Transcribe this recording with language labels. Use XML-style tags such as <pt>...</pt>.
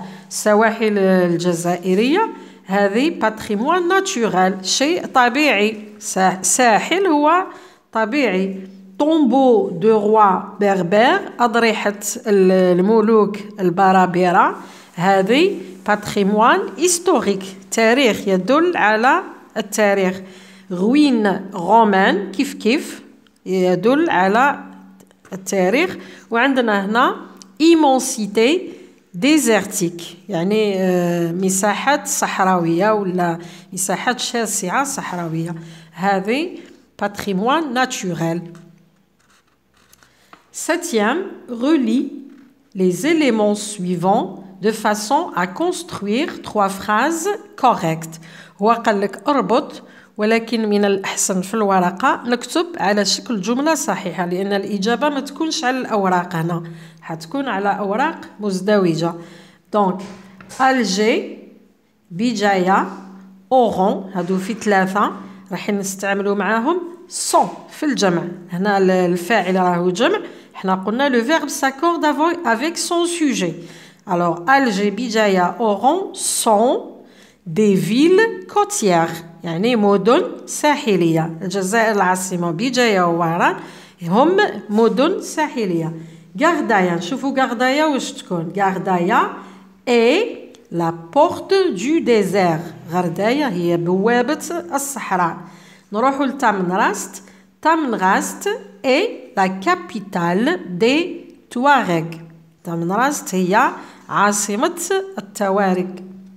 <ar>السواحل الجزائرية هذه</ar> <fr>patrimoine naturel</fr> <ar>شيء طبيعي. ساحل هو طبيعي.</ar> <fr>tombeau de roi berbère</fr> <ar>أضرحة الملوك البرابرة هذه</ar> <fr>patrimoine historique</fr> <ar>تاريخ يدل على التاريخ.</ar> <fr>ruine romaine</fr> <ar>كيف يدل على التاريخ. وعندنا هنا</ar> <fr>immensité désertique</fr> <ar>يعني مساحات صحراوية ولا مساحات شاسعة صحراوية. هذه</ar> <fr>patrimoine naturel. Septième, relie les éléments suivants de façon à construire 3 phrases correctes.</fr> <ar>هو قال لك اربط ولكن من الأحسن في الورقة نكتب على شكل جملة صحيحة لأن الإجابة ما تكونش على الأوراق هنا حتكون على أوراق مزدوجة. دونك ألجي بجاية أورون هادو في 3 راح نستعملوا معاهم سون في الجمع. هنا الفاعل راهو جمع حنا قلنا</ar> <fr>le verbe s'accorde avec son sujet. Alors Alger بجاية Oran sont des villes côtières</fr> <ar>يعني مدن ساحلية. الجزائر العاصمة بجاية ووهران هم مدن ساحلية. Gardaya نشوفوا Gardaya واش تكون.</ar> <fr>Gardaya est la porte du désert.</fr> <ar>Gardaya هي بوابة الصحراء. نروحوا لتامنغراست.</ar> <fr>Tamnrast est la capitale des Touaregs.</fr> <ar>Tamnrast هي عاصمة التوارق.</ar>